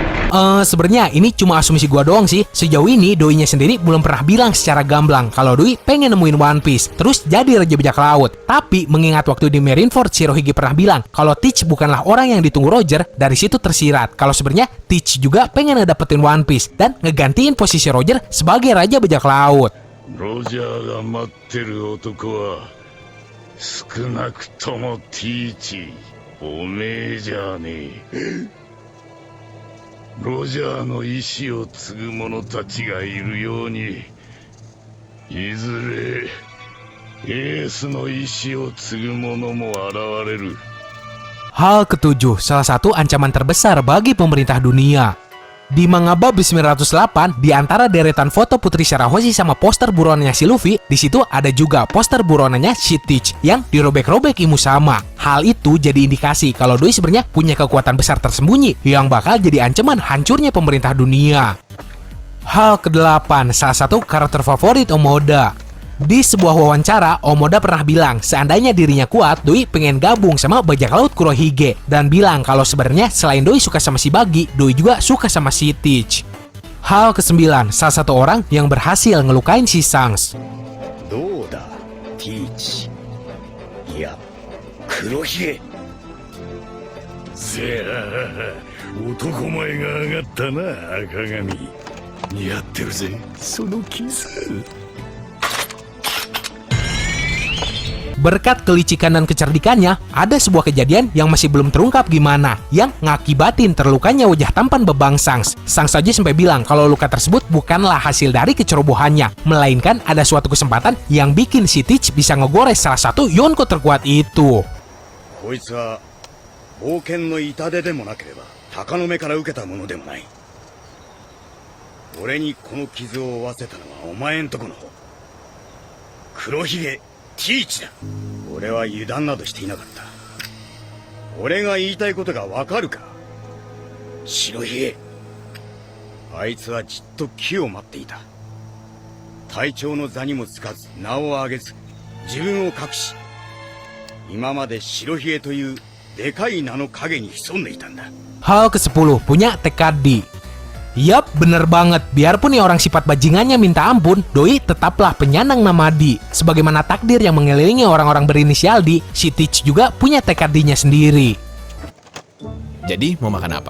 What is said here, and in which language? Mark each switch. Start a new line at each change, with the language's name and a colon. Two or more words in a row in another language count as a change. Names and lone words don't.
Indonesian: Sebenarnya ini cuma asumsi gua doang sih. Sejauh ini Doi-nya sendiri belum pernah bilang secara gamblang kalau Doi pengen nemuin One Piece, terus jadi Raja Bajak Laut. Tapi mengingat waktu di Marineford Shirohige pernah bilang kalau Teach bukanlah orang yang ditunggu Roger, dari situ tersirat kalau sebenarnya Teach juga pengen ngedapetin One Piece dan ngegantiin posisi Roger sebagai Raja Bajak Laut.
Japanese: ロジャーが待ってる男は少なくともティーチおめえじゃねえ。ロジャーの意志を継ぐ者たちがいるようにいずれエースの意志を継ぐ者も現れる。
Indonesian: Hal ketujuh, salah satu ancaman terbesar bagi pemerintah dunia. Di manga bab 908, di antara deretan foto Putri Shirahoshi sama poster buronannya si Luffy, di situ ada juga poster buronannya si Teach yang dirobek-robek Imu sama. Hal itu jadi indikasi kalau Doi sebenarnya punya kekuatan besar tersembunyi yang bakal jadi ancaman hancurnya pemerintah dunia. Hal ke-8, salah satu karakter favorit Omoda. Di sebuah wawancara, Omoda pernah bilang seandainya dirinya kuat, Doi pengen gabung sama bajak laut Kurohige dan bilang kalau sebenarnya selain Doi suka sama si Buggy, Doi juga suka sama si Teach. Hal ke-9, salah satu orang yang berhasil ngelukain si Shanks.
Japanese: どうだティーチいや黒ひげせや男前が上がったな赤髪。似合ってるぜそのキス。
Indonesian: Berkat kelicikan dan kecerdikannya, ada sebuah kejadian yang masih belum terungkap gimana, yang ngakibatin terlukanya wajah tampan bebang Shanks. Shanks aja sampai bilang kalau luka tersebut bukanlah hasil dari kecerobohannya, melainkan ada suatu kesempatan yang bikin si Teach bisa ngegores salah satu Yonko terkuat itu.
Japanese: こいつは冒険の痛手でもなければ鷹の目から受けたものでもない。俺にこの傷を負わせたのはお前んとこの方黒ひげティーチだ。俺は油断などしていなかった。俺が言いたいことがわかるか白ひげ。あいつはじっと機を待っていた。隊長の座にもつかず名を上げず自分を隠し今まで白ひげというでかい名の影に潜んでいたんだ。
Indonesian: Hal ke-10, punya tekad. Yap, bener banget. Biarpun nih orang sifat bajingannya minta ampun, Doi tetaplah penyandang nama D. Sebagaimana takdir yang mengelilingi orang-orang berinisial D, si Teach juga punya tekad D-nya sendiri. Jadi mau makan apa?